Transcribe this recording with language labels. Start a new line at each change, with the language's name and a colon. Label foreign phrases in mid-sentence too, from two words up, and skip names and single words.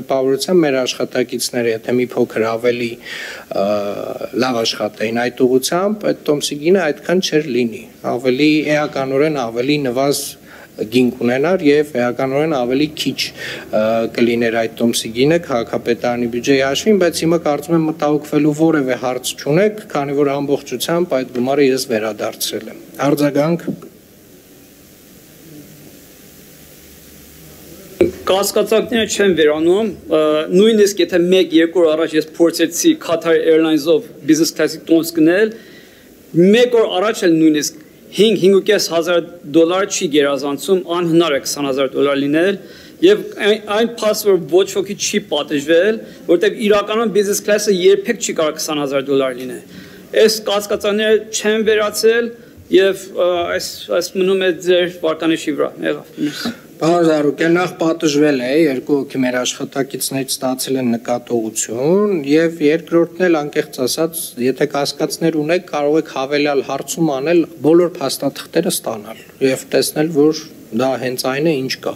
Armenian: տպավորությամբ մեր աշխատակիցները, եթե մի փոքր ավելի լավ աշխատեին այդ ուղղությամբ, այդ տոմսի գինը այդքան չէր լինի, ավելի էականորեն ավելի նվազ գին կունենար և էականորեն ավելի քիչ կլիներ այդ տոմսի գինը քաղաքապետարանի բյուջեի հաշվին, բայց հիմա կարծում եմ մտահոգվելու որևէ հարց չունեք, քանի որ ամբողջությամբ այդ գումարը ես վերադարձրել եմ։ Արձագանք Կասկածանքները չեն վերանում, նույնիսկ եթե 1-2 օր առաջ ես փորձեցի Qatar Airlines-ով
English: business class-
Armenian: ի տոմս գնել, 1 օր առաջ էլ նույնիսկ $5,500 չի գերազանցում, անհնար է $20,000 լինել և այն փաստ, որ ոչ ոքի չի պատժվել, որտեղ իրականում
English: business class-
Armenian: ը երբեք չի կարող $20,000 լինել։ Այս կասկածանքները չեն վերացել և այս մնում է ձեր վարկանիշի վրա, եղավ։ Պարոն Զարուկյան, նախ պատժվել է, 2 հոգի մեր աշխատակիցներից ստացել են նկատողություն և երկրորդն էլ անկեղծ ասած, եթե կասկածներ ունեք, կարող եք հավելյալ հարցում անել բոլոր փաստաթղթերը ստանալ և տեսնել, որ դա հենց այն է, ինչ կա։